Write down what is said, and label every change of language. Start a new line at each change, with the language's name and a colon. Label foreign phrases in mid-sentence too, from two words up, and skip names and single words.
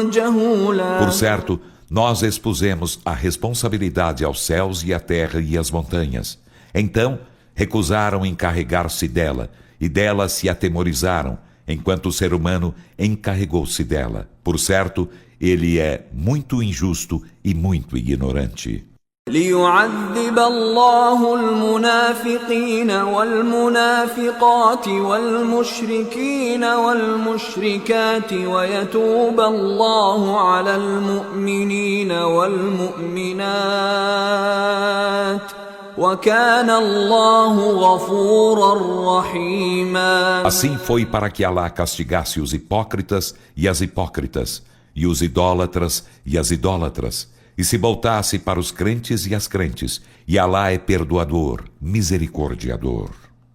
Portuguese: Por certo, Nós expusemos a responsabilidade aos céus e à terra e às montanhas. Então, recusaram encarregar-se dela, e dela se atemorizaram, enquanto o ser humano encarregou-se dela. Por certo, ele é muito injusto e muito ignorante.
Arabic: ليعذب الله المنافقين والمنافقات والمشركين والمشركات ويتوب الله على المؤمنين والمؤمنات وكان الله غفورا رحيما.
Portuguese: Assim foi para que Alá castigasse os hipócritas e as hipócritas, e os idólatras e as idólatras, e se voltasse para os crentes e as crentes, e Alá é perdoador, misericordiador.